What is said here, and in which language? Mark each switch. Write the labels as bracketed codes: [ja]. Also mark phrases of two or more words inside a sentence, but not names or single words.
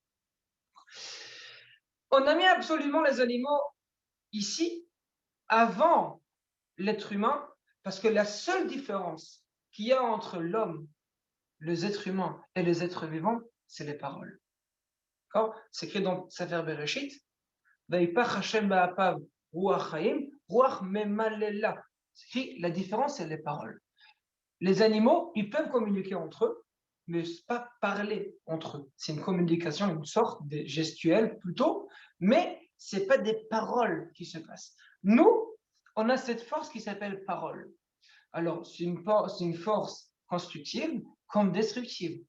[fr] On a mis absolument les animaux ici, avant l'être humain, parce que la seule différence qu'il y a entre l'homme, les êtres humains et les êtres vivants, c'est les paroles. D'accord? C'est écrit dans Sefer Bereshit. [he] ויפח השם באפיו רוח חיים, רוח ממללא. [fr] C'est écrit, la différence, c'est les paroles. Les animaux, ils peuvent communiquer entre eux, mais pas parler entre eux. C'est une communication, une sorte de gestuelle plutôt, mais ce n'est pas des paroles qui se passent. Nous, on a cette force qui s'appelle parole. Alors, c'est une force constructive comme destructive.